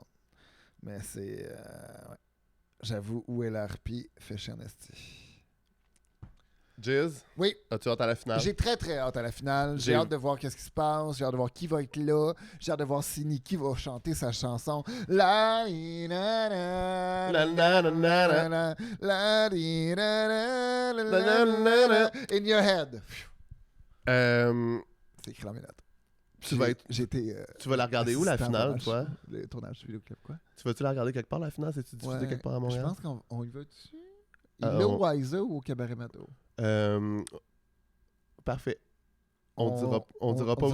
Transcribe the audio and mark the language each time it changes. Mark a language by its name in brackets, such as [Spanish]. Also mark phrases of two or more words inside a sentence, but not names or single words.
[French] Mais c'est... ouais. J'avoue, où est la harpie fait chier en esti. Jizz, Oui, as-tu hâte à la finale? j'ai très très hâte à la finale. J'ai J'ai- hâte de voir qu'est-ce qui se passe. J'ai hâte de voir qui va être là. J'ai hâte de voir si Nikki va chanter sa chanson. La di na na La na na na na. la di na na la La na na na. [English] in your head. [French] C'est écrit dans mes notes. Tu vas être- J'étais. Tu vas la regarder où, la assistant finale, hommage, toi? Le tournage du vidéoclip, quoi. Tu vas-tu la regarder quelque part, la finale? C'est-tu diffusé Ouais, quelque part à je Montréal? pense qu'on y va dessus. Il Ah, est au on- Wiser ou au Cabaret Mato? Parfait. On dira pas où